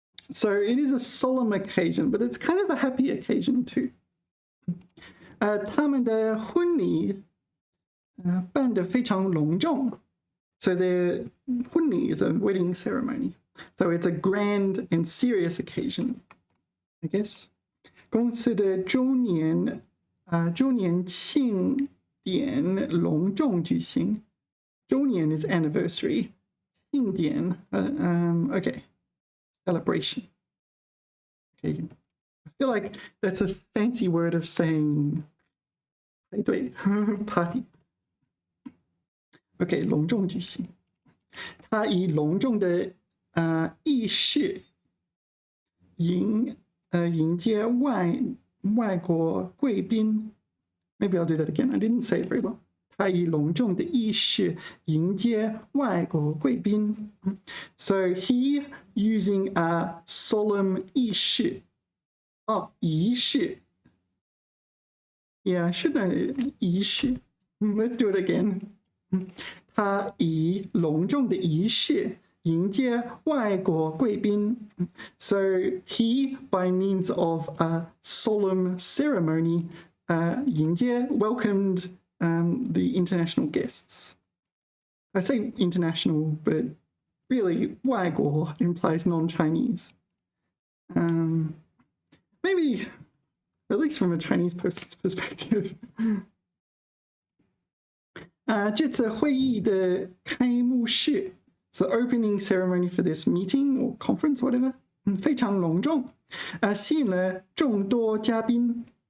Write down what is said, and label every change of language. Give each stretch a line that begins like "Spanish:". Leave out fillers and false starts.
English: So it is a solemn occasion, but it's kind of a happy occasion too.
Chinese: 他们的婚礼办得非常隆重。
English: So their 婚礼 is a wedding ceremony. So it's a grand and serious occasion, I guess.
Chinese: 公司的周年庆典隆重举行。
English: 周年 is anniversary. 庆典 okay. Celebration. Okay. I feel like that's a fancy word of saying party. Okay,
Chinese: 隆重举行。他以隆重的仪式迎接外国贵宾。
English: Maybe I'll do that again. I didn't say it very well.
Chinese: 他以隆重的仪式迎接外国贵宾。
English: So he using a solemn 仪式。
Chinese: 仪式。
English: Yeah, I should know 仪式。 Let's do it again.
Chinese: 他以隆重的仪式迎接外国贵宾。
English: So he, by means of a solemn ceremony, 迎接 welcomed the international guests. I say international, but really 外国 implies non-Chinese. Maybe, at least from a Chinese person's perspective.
Chinese: 这次会议的开幕式
English: so opening ceremony for this meeting or conference, whatever,
Chinese: 非常隆重，吸引了众多嘉宾。